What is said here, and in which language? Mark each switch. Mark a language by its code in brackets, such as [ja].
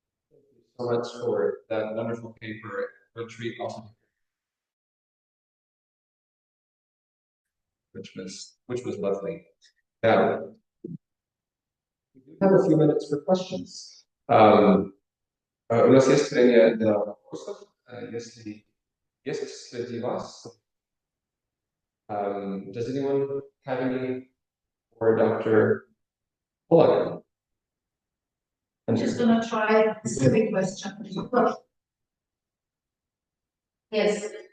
[en] Thank you so much for that wonderful paper, retreat also, which was lovely. Now, we do have a few minutes for questions. [ru] У нас есть время для вопросов, если есть среди вас. [en] Does anyone have any for Dr. Pollak? I'm just gonna try a silly question. Yes.